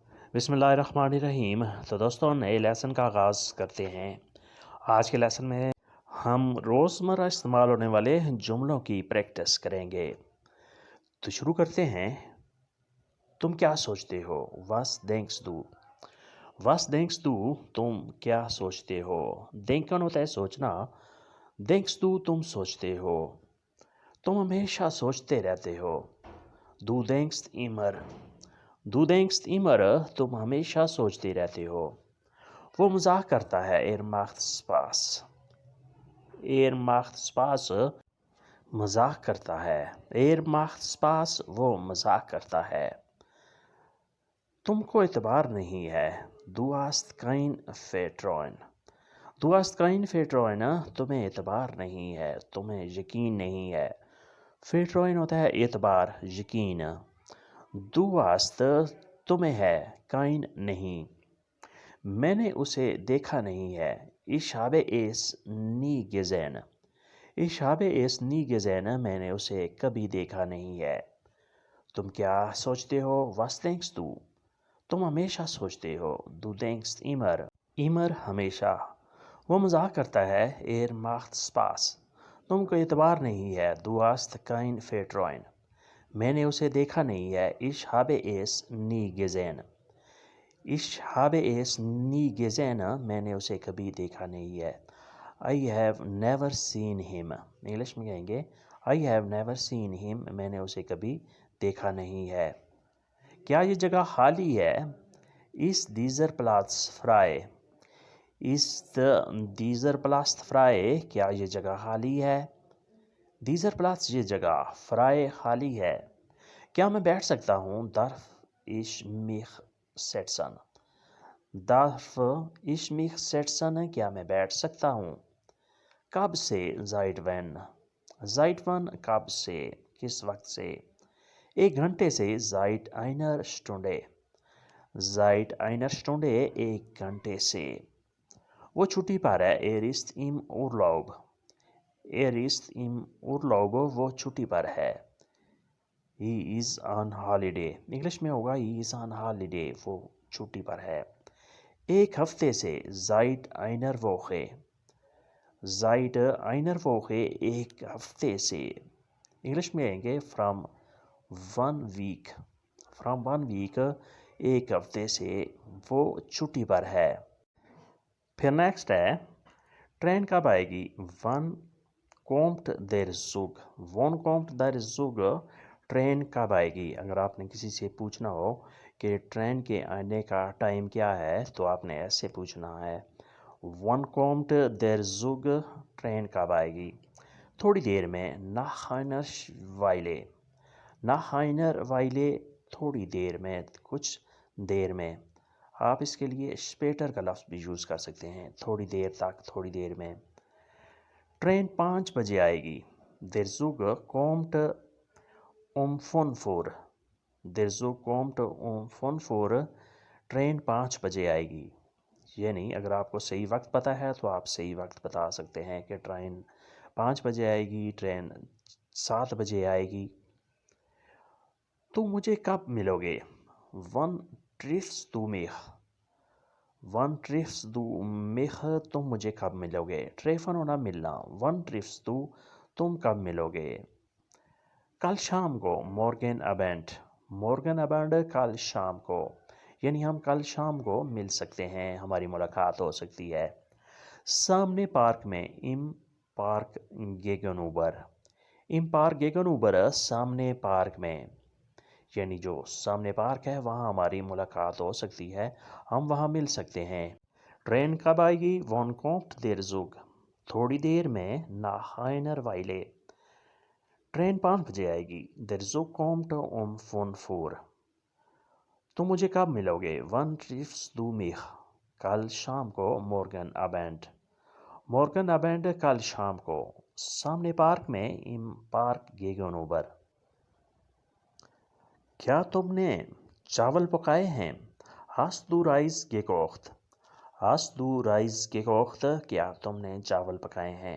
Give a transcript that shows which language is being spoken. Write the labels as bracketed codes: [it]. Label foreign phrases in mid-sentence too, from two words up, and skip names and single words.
[hi] बिस्मिल्लाहिर्रहमानिर्रहीम। तो दोस्तों, नए लेसन का आगाज़ करते हैं। आज के लेसन में हम रोज़मर्रा इस्तेमाल होने वाले जुमलों की प्रैक्टिस करेंगे। तो शुरू करते हैं। तुम क्या सोचते हो? [de] Was denkst du? Was denkst du? [hi] तुम क्या सोचते हो? denken होता है सोचना। [de] denkst du [hi] तुम सोचते हो। तुम हमेशा सोचते रहते हो। [de] Du denkst immer। Du denkst immer [hi] तुम हमेशा सोचते रहते हो। वो मजाक करता है। [de] Er macht Spaß। Er macht Spaß [hi] मजाक करता है। [de] Er macht Spaß [hi] वो मजाक करता है। तुमको एतबार नहीं है। [de] Du hast kein Vertrauen। Du hast kein Vertrauen [hi] तुम्हें एतबार नहीं है, तुम्हें यकीन नहीं है। Vertrauen होता है एतबार, यकीन। [de] Du hast [hi] तुम्हें है, kein नहीं। मैंने उसे देखा नहीं है। [de] Ich habe es nie gesehen। Ich habe es nie gesehen [hi] मैंने उसे कभी देखा नहीं है। तुम क्या सोचते हो? [de] Was denkst du? [hi] तुम हमेशा सोचते हो। [de] Du denkst immer। [hi] immer हमेशा। वो मजाक करता है। [de] Er macht Spaß। [hi] तुमको एतबार नहीं है। [de] Du hast kein Vertrauen। [hi] मैंने उसे देखा नहीं है। [de] Ich habe es nie gesehen। Ich habe es nie gesehen [hi] मैंने उसे कभी देखा नहीं है। [en] I have never seen him। [hi] इंग्लिश में कहेंगे [en] I have never seen him [hi] मैंने उसे कभी देखा नहीं है। क्या ये जगह खाली है? [de] Ist dieser Platz frei? Ist dieser Platz frei [hi] क्या ये जगह खाली है? [de] Dieser Platz [hi] ये जगह, frei खाली है। क्या मैं बैठ सकता हूँ? [de] Darf ich mich setzen? Darf ich mich setzen [hi] क्या मैं बैठ सकता हूँ? कब से? [de] Seit wann? Seit wann [hi] कब से, किस वक्त से? एक घंटे से। [de] Seit einer Stunde। Seit einer Stunde [hi] एक घंटे से। वो छुट्टी पर है। [de] Er ist im Urlaub। Er ist im Urlaub [hi] वो छुट्टी पर है। [en] He is on holiday। [hi] इंग्लिश में होगा [en] he is on holiday [hi] वो छुट्टी पर है। एक हफ्ते से। [de] Seit einer Woche। Seit einer Woche [hi] एक हफ्ते से। इंग्लिश में आएंगे [en] from one week। From one week [hi] एक हफ्ते से वो छुट्टी पर है। फिर नेक्स्ट है, ट्रेन कब आएगी? [de] Wann kommt der Zug? Wann kommt der Zug [hi] ट्रेन कब आएगी? अगर आपने किसी से पूछना हो कि ट्रेन के आने का टाइम क्या है तो आपने ऐसे पूछना है। [de] Wann kommt der Zug [hi] ट्रेन कब आएगी? थोड़ी देर में। [de] Nach einer Weile। Nach einer Weile [hi] थोड़ी देर में, कुछ देर में। आप इसके लिए स्पेटर का लफ्ज़ भी यूज़ कर सकते हैं। थोड़ी देर तक, थोड़ी देर में। ट्रेन 5 बजे आएगी। [de] Der Zug kommt um 5 Uhr। Der Zug kommt um 5 Uhr [hi] ट्रेन 5 बजे आएगी। यानी अगर आपको सही वक्त पता है तो आप सही वक्त बता सकते हैं कि ट्रेन 5 बजे आएगी, ट्रेन 7 बजे आएगी। तुम मुझे कब मिलोगे? [de] Wann triffst du mich? Wann triffst du mich [hi] तुम मुझे कब मिलोगे? ट्रेफन होना मिलना। [de] Wann triffst du [hi] तुम कब मिलोगे? कल शाम को। [de] Morgen Abend। Morgen Abend [hi] कल शाम को। यानी हम कल शाम को मिल सकते हैं, हमारी मुलाकात हो सकती है। सामने पार्क में। [de] Im Park gegenüber। Im Park gegenüber [hi] सामने पार्क में। यानी जो सामने पार्क है वहाँ हमारी मुलाकात हो सकती है, हम वहाँ मिल सकते हैं। ट्रेन कब आएगी? [de] Wann kommt der Zug [hi] थोड़ी देर में। [de] Nach einer Weile [hi] ट्रेन 5 बजे आएगी। [de] Der Zug kommt um 5 Uhr [hi] तुम मुझे कब मिलोगे? [de] Wann triffst du mich [hi] कल शाम को। [de] Morgen Abend। Morgen Abend [hi] कल शाम को। सामने पार्क में। [de] Im Park gegenüber [hi] क्या तुमने चावल पकाए हैं? [de] Hast du Reis gekocht? Hast du Reis gekocht [hi] क्या तुमने चावल पकाए हैं?